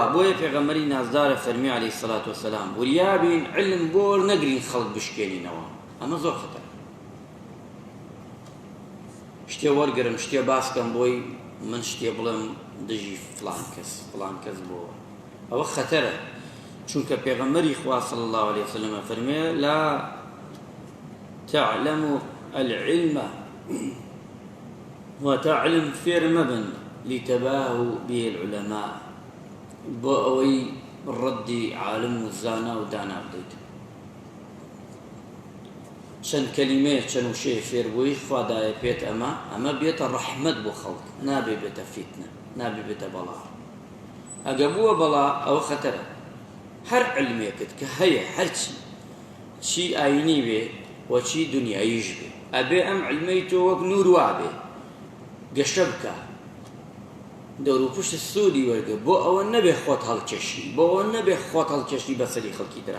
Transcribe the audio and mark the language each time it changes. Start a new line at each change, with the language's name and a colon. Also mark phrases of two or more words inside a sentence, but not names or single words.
Central Kurdish: بۆیە پێغەمبەری نازدارە فەرمی
Arabic: عەلەیهی سەڵات وەسەلام
Central Kurdish: وریابین علم بۆ نەگرین خەڵک بشکێنینەوە، ئەمە زۆر خەتەرە. شتێ وەرگرم، شتێ باسکەم بۆی من شتێ بڵێم دژی فڵان کەس بۆ، ئەوە خەتەرە. چونکە پێغەمبەری خوا
Arabic: صلی الله علیه وسلم
Central Kurdish: فەرمێ
Arabic: لا تعلم العلم وتعلم
Central Kurdish: فێر مەبن
Arabic: لتباهوا به العلماء،
Central Kurdish: بۆ ئەوەی ڕەدی عالم و زانا و دانا بدەیت. چەند کەلیمەیە، چەند وشەیە فێربووی خوادایە پێت، ئەمە بێتە ڕەحمەت بۆ خەڵک، نابێ بێتە فیتنە، نابێ بێتە بەڵا. ئەگە بووە بەڵا ئەوە خەتەرە. هەر علمێکت کە هەیە، هەرچی چی ئاینی بێ و چی دنیاییش بێ، ئەبێ ئەم علمەی تۆ وەک نور وابێ، گەشە بکە، دەور و پشت سوودی وەرگە، بۆ ئەوە نەبێ خۆت هەڵکێشی، بۆ ئەوە نەبێ خۆت هەڵکێشی بەسەری خەڵکی ترا.